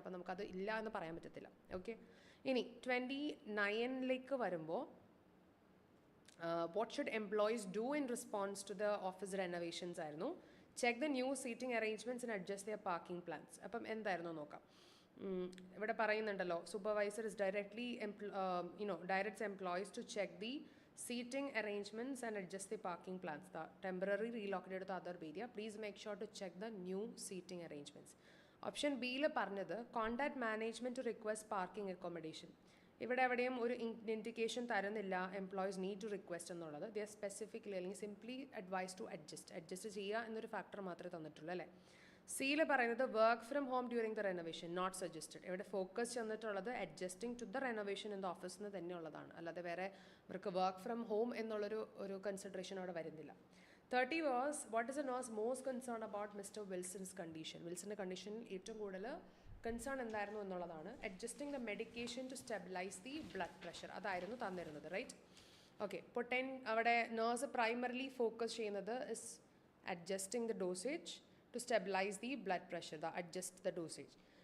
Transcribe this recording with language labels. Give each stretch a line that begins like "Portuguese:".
Malayalam: അപ്പോൾ നമുക്കത് ഇല്ല എന്ന് പറയാൻ പറ്റത്തില്ല. ഓക്കെ, ഇനി 29ലേക്ക് വരുമ്പോൾ
English: what should employees do in response to the office renovations
Malayalam: ആയിരുന്നു.
English: Check the new seating arrangements and adjust their parking plans.
Malayalam: അപ്പം എന്തായിരുന്നു നോക്കാം. ഇവിടെ പറയുന്നുണ്ടല്ലോ
English: Supervisor is directly directs employees to check the seating arrangements and adjust the parking plans. The temporary relocated to other area. Please make sure to check the new seating arrangements. Option B യിൽ പറഞ്ഞത് contact management to request parking accommodation.
Malayalam: ഇവിടെ എവിടെയും ഒരു indication തരുന്നില്ല
English: employees need to request
Malayalam: എന്നുള്ളത്. ദേ specifically അല്ലെങ്കിൽ simply advice to adjust ചെയ്യുക എന്നൊരു ഫാക്ടർ മാത്രമേ തന്നിട്ടുള്ളൂ അല്ലേ. സിയിൽ പറയുന്നത്
English: Work from home during the renovation not suggested.
Malayalam: ഇവിടെ focus ചെന്നിട്ടുള്ളത്
English: adjusting to the renovation in the
Malayalam: ഓഫീസിൽ നിന്ന് തന്നെയുള്ളതാണ്, അല്ലാതെ വേറെ ഇവർക്ക് വർക്ക് ഫ്രം ഹോം എന്നുള്ളൊരു കൺസിഡറേഷൻ അവിടെ വരുന്നില്ല.
English: 30 was what is the nurse most concerned about Mr. Wilson's condition.
Malayalam: വിൽസന്റെ കണ്ടീഷനിൽ ഏറ്റവും കൂടുതൽ കൺസേൺ എന്തായിരുന്നു എന്നുള്ളതാണ്.
English: adjusting the medication to stabilize the blood pressure,
Malayalam: അതായിരുന്നു തന്നിരുന്നത്.
English: Right. Okay, അവിടെ nurse primarily focus ചെയ്യുന്നത് is adjusting the dosage to stabilize the blood pressure, adjust the dosage.